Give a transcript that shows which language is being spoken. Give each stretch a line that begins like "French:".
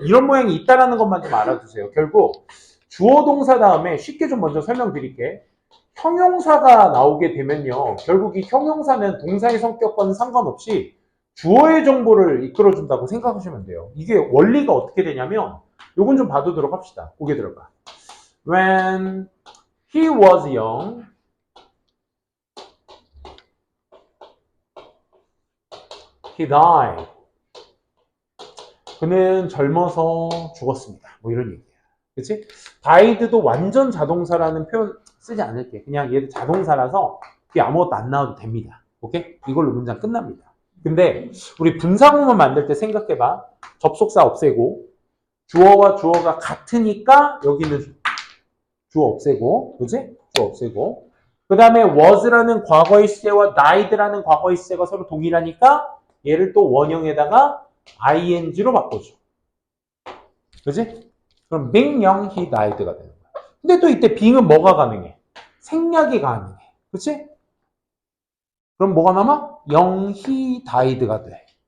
Korean: 이런 모양이 있다라는 것만 좀 알아두세요. 결국 주어 동사 다음에 쉽게 좀 먼저 설명드릴게. 형용사가 나오게 되면요. 결국 이 형용사는 동사의 성격과는 상관없이 주어의 정보를 이끌어준다고 생각하시면 돼요. 이게 원리가 어떻게 되냐면 요건 좀 봐두도록 합시다. 고개 들어봐.
English: When he was young, he died.
Korean: 그는 젊어서 죽었습니다. 뭐 이런 얘기야. 그치? died도 완전 자동사라는 표현 쓰지 않을게. 그냥 얘도 자동사라서 그게 아무것도 안 나와도 됩니다. 오케이? 이걸로 문장 끝납니다. 근데 우리 분사구문 만들 때 생각해봐. 접속사 없애고 주어와 주어가 같으니까 여기는 주어 없애고, 그치? 주어 없애고. 그 다음에 was라는 과거의 시제와 died라는 과거의 시제가 서로 동일하니까 얘를 또 원형에다가 ing로 바꿔줘. 그치? 그럼
English: being young, he died
Korean: 가 되는 거야. 근데 또 이때 being은 뭐가 가능해? 생략이 가능해. 그치? 그럼 뭐가 남아?
English: young, he died가 돼.